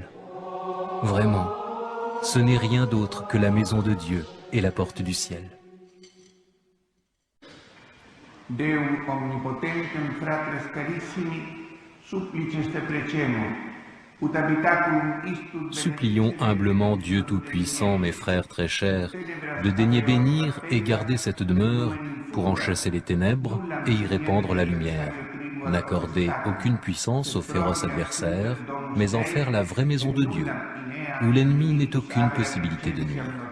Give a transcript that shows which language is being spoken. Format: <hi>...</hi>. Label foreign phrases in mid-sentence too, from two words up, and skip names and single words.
<fr>Vraiment, ce n'est rien d'autre que la maison de Dieu et la porte du ciel.</fr> <la>Deum omnipotentem fratres carissimi, supplices te precemur, ut habitaculum istus</la> <fr>Supplions humblement Dieu Tout-Puissant, mes frères très chers, de daigner bénir et garder cette demeure pour en chasser les ténèbres et y répandre la lumière. N'accorder aucune puissance aux féroces adversaires, mais en faire la vraie maison de Dieu, où l'ennemi n'ait aucune possibilité de nuire.</fr>